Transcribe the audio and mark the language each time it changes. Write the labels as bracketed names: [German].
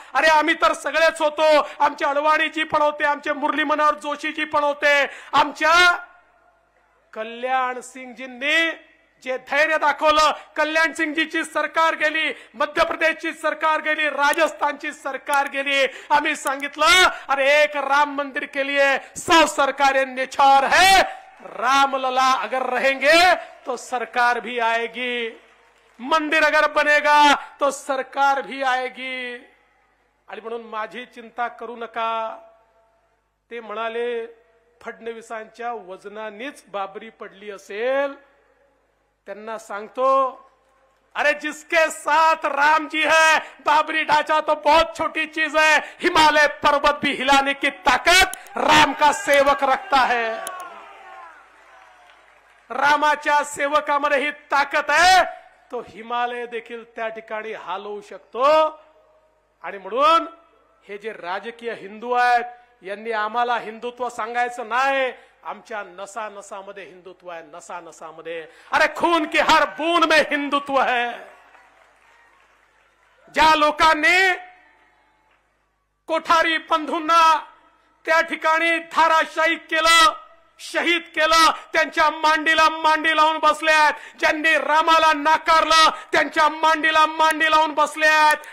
[Marathi] अरे आम्ही तर सगळेच होतो. आमच्या अडवाणीजी पण होते, आमचे मुरली मनोहर जोशीजी पण होते, आमच्या कल्याण सिंगजींनी जे धैर्य दाखवलं. कल्याण सिंगजीची सरकार गेली, मध्य प्रदेशची सरकार गेली, राजस्थानची सरकार गेली. आम्ही सांगितलं अरे [Hindi] एक राम मंदिर के लिए 100 सरकारें निछावर है, रामलला अगर रहेंगे तो सरकार भी आएगी, मंदिर अगर बनेगा तो सरकार भी आएगी. [Marathi] आणि म्हणून माझी चिंता करू नका. ते म्हणाले फडणवीसांच्या वजनानेच बाबरी पडली असेल. त्यांना सांगतो अरे [Hindi] जिसके साथ राम जी है, बाबरी ढांचा तो बहुत छोटी चीज है, हिमालय पर्वत भी हिलाने की ताकत राम का सेवक रखता है. [Marathi] रामाच्या सेवकामध्ये ही ताकद आहे, तो हिमालय देखील त्या ठिकाणी हलवू शकतो. आणि म्हणून हे जे राजकीय हिंदू आहेत यांनी आम्हाला हिंदुत्व सांगायचं नाही. आमच्या नसा नसामध्ये हिंदुत्व आहे, नसा नसामध्ये. [Hindi] अरे खून की हर बूंद में हिंदुत्व है. [Marathi] ज्या लोकांनी कोठारी बंधूंना त्या ठिकाणी धाराशायी केलं, शहीद केलं, त्यांच्या मांडीला मांडी लावून बसले आहेत. ज्यांनी रामाला नाकारलं त्यांच्या मांडीला मांडी लावून बसले आहेत.